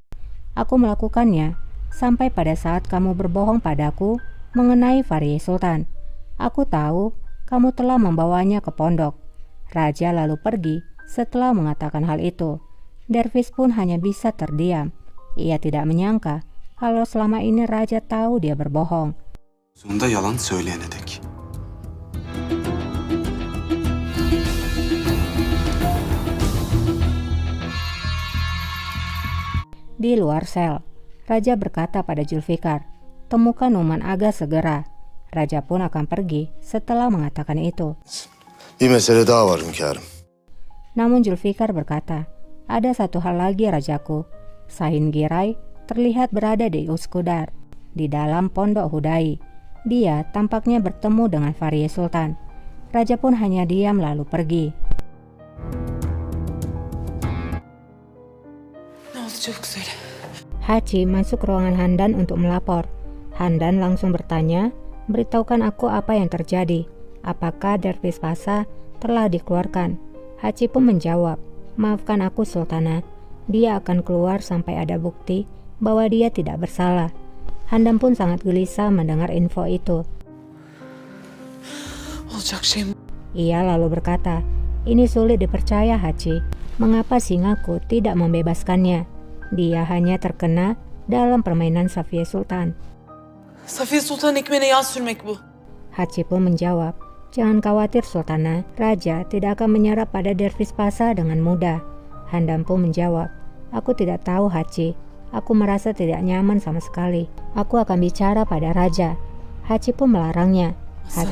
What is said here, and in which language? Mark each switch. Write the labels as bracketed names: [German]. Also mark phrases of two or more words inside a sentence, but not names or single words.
[Indonesian] Aku melakukannya sampai pada saat kamu berbohong padaku mengenai Fahriye Sultan. Aku tahu kamu telah membawanya ke pondok. Raja lalu pergi setelah mengatakan hal itu. Dervish pun hanya bisa terdiam. Ia tidak menyangka kalau selama ini raja tahu dia berbohong. [Turkish] Sonunda yalan söyleyene dek. [Indonesian] Di luar sel, raja berkata pada Zulfikar, temukan Numan Aga segera. Raja pun akan pergi setelah mengatakan itu. [Turkish] Bir mesele daha var hünkârım. [Indonesian] Namun Zulfikar berkata, ada satu hal lagi, Rajaku. Sahin Giray terlihat berada di Uskudar, di dalam pondok Hudai. Dia tampaknya bertemu dengan Fahriye Sultan. Raja pun hanya diam lalu pergi. [Turkish] Çabuk söyle. [Indonesian] Haji masuk ruangan Handan untuk melapor. Handan langsung bertanya, beritahukan aku apa yang terjadi. Apakah Dervish Pasa telah dikeluarkan? Haji pun menjawab, maafkan aku Sultana. Dia akan keluar sampai ada bukti bahwa dia tidak bersalah. Handan pun sangat gelisah mendengar info itu. [Turkish] Olacak şey mi? [Indonesian] Ia lalu berkata, ini sulit dipercaya Hachi. Mengapa singaku tidak membebaskannya? Dia hanya terkena dalam permainan Safiye Sultan. [Turkish] Safiye Sultan ekmeğine yağ sürmek bu. [Indonesian] Hachi pun menjawab, jangan khawatir Sultana, Raja tidak akan menyerap pada Dervis Pasa dengan mudah. Handam pun menjawab, aku tidak tahu Hachi. Aku merasa tidak nyaman sama sekali. Aku akan bicara pada Raja. Hachi pun melarangnya. Hachi